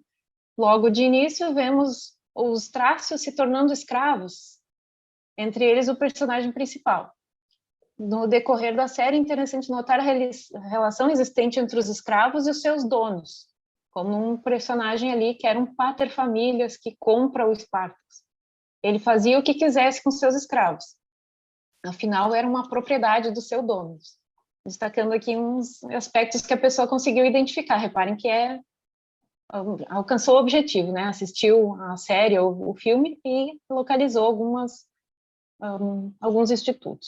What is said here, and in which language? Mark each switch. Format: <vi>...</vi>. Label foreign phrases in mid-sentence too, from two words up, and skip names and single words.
<pt>Logo de início, vemos os trácios se tornando escravos, entre eles o personagem principal. No decorrer da série, é interessante notar a relação existente entre os escravos e os seus donos, como um personagem ali que era um</pt> <la>pater familias</la> <pt>que compra o Spartacus. ele fazia o que quisesse com seus escravos. Afinal, era uma propriedade do seu dono. Destacando aqui uns aspectos que a pessoa conseguiu identificar. Reparem que alcançou o objetivo, né? Assistiu a série ou o filme e localizou alguns institutos.</pt>